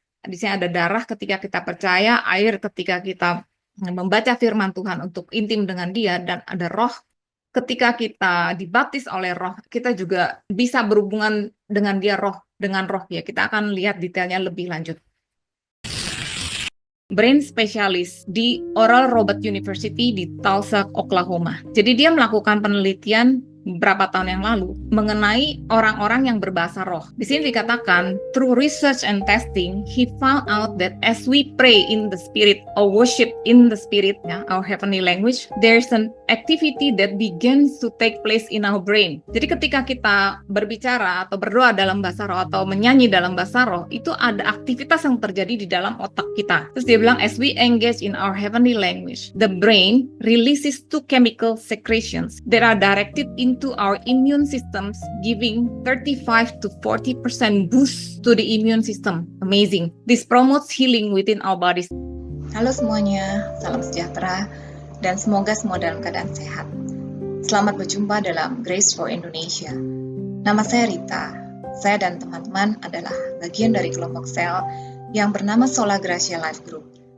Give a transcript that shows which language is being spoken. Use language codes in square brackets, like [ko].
[id] Di sini ada darah ketika kita percaya, air ketika kita membaca firman Tuhan untuk intim dengan Dia, dan ada roh ketika kita dibaptis oleh roh, kita juga bisa berhubungan dengan Dia dengan roh, ya. Kita akan lihat detailnya lebih lanjut. [en] Brain specialist [id] di Oral Roberts University di Tulsa, Oklahoma. Jadi dia melakukan penelitian beberapa tahun yang lalu mengenai orang-orang yang berbahasa roh. Di sini dikatakan, [en] through research and testing, he found out that as we pray in the spirit or worship in the spirit, our heavenly language, there's an activity that begins to take place in our brain. [id] Jadi ketika kita berbicara atau berdoa dalam bahasa roh atau menyanyi dalam bahasa roh, itu ada aktivitas yang terjadi di dalam otak kita. Terus dia bilang, [en] as we engage in our heavenly language, the brain releases two chemical secretions that are directed into our immune systems, giving 35 to 40% boost to the immune system. Amazing. This promotes healing within our bodies. [id] Halo semuanya, salam sejahtera, dan semoga semua dalam keadaan sehat. Selamat berjumpa dalam Grace for Indonesia. Nama saya Rita. Saya dan teman-teman adalah bagian dari kelompok sel yang bernama Sola Gracia Life Group.